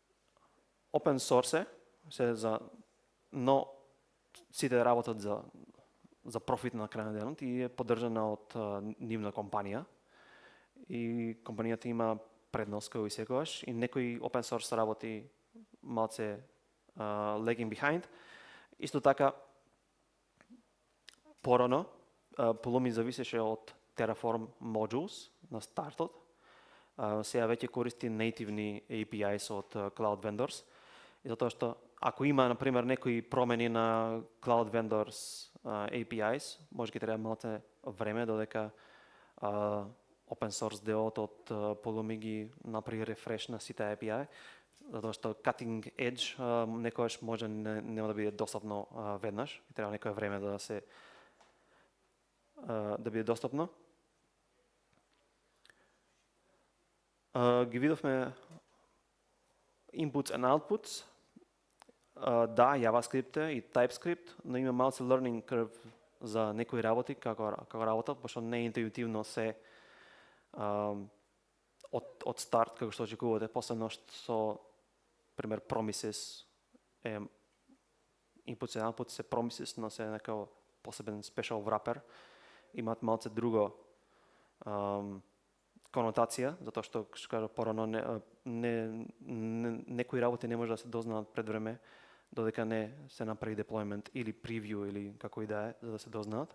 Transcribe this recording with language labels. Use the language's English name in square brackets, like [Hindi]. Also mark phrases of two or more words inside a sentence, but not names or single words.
[English] Open source [Macedonian] се за, но сите работат за за профит на крај на денот и е поддржана од нивна компанија. И компанијата има предност како и секогаш и некои [English] open source [Macedonian] работи малце [English] lagging behind. [Macedonian] Исто така порано Pulumi зависеше од [English] Terraform modules [Macedonian] на стартот. Сега веќе користи нейтивни APIs од [English] cloud vendors. [Macedonian] И затоа што ако има, например, некои промени на [English] cloud vendors APIs, [Macedonian] може ќе треба малце време додека [English] open source [Macedonian] делот од Pulumi ги направи рефреш на сите API, затоа што [English] cutting edge [Macedonian] некогаш може нема да биде достапно веднаш, и треба некое време да биде достапно. Ги видовме [English] inputs and outputs. [Macedonian] Да, JavaScript и TypeScript, но има малце [English] learning curve [Macedonian] за некои работи, како работат, пошто не е интуитивно се од старт, како што очекувате, посебно што, пример, [English] promises inputs and outputs [Macedonian] се promises, но се некао посебен [English] special wrapper, [Macedonian] имаат малце друго конотација, затоа што кажа порано некои работи не може да се дознаат пред време, додека не се направи деплојмент или превју или како и да е, за да се дознаат.